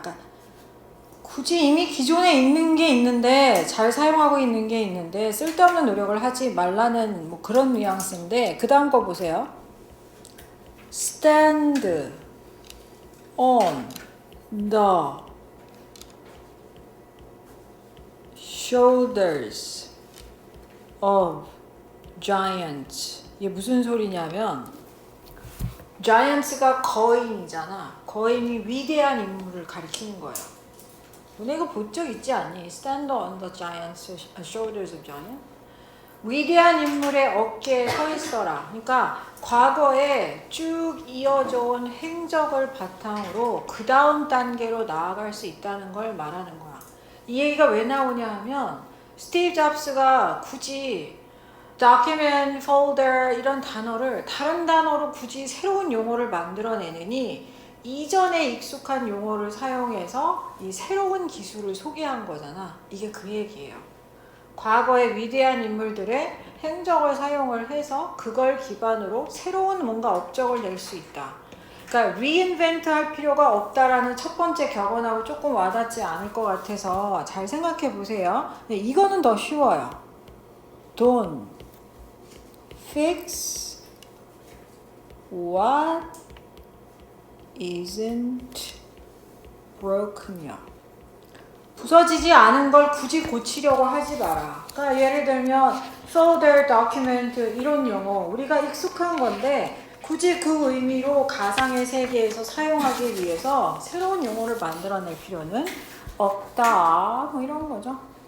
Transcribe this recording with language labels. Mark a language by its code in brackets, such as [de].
[ko] 그러니까 굳이 이미 기존에 있는 게 있는데, 잘 사용하고 있는 게 있는데, 쓸데없는 노력을 하지 말라는 뭐 그런 뉘앙스인데, 그 다음 거 보세요. [en] Stand on the shoulders of giants. [ko] 이게 무슨 소리냐면 giants가 거인이잖아. 거인이 위대한 인물을 가리키는 거예요. 너네 이거 본 적 있지 않니? [en] Stand on the giants, shoulders of giants. [ko] 위대한 인물의 어깨에 서 있어라. 그러니까 과거에 쭉 이어져 온 행적을 바탕으로 그 다음 단계로 나아갈 수 있다는 걸 말하는 거야. 이 얘기가 왜 나오냐 하면 스티브 잡스가 굳이 document, folder 이런 단어를 다른 단어로 굳이 새로운 용어를 만들어내느니 이전에 익숙한 용어를 사용해서 이 새로운 기술을 소개한 거잖아. 이게 그 얘기예요. 과거의 위대한 인물들의 행적을 사용을 해서 그걸 기반으로 새로운 뭔가 업적을 낼 수 있다. 그러니까 reinvent 할 필요가 없다라는 첫 번째 격언하고 조금 와닿지 않을 것 같아서 잘 생각해 보세요. 이거는 더 쉬워요. [en] Don't fix what isn't broken. [ko] 부서지지 않은 걸 굳이 고치려고 하지 마라. 그러니까 예를 들면 folder, document 이런 용어 우리가 익숙한 건데 굳이 그 의미로 가상의 세계에서 사용하기 위해서 새로운 용어를 만들어낼 필요는 없다. 뭐 이런 거죠.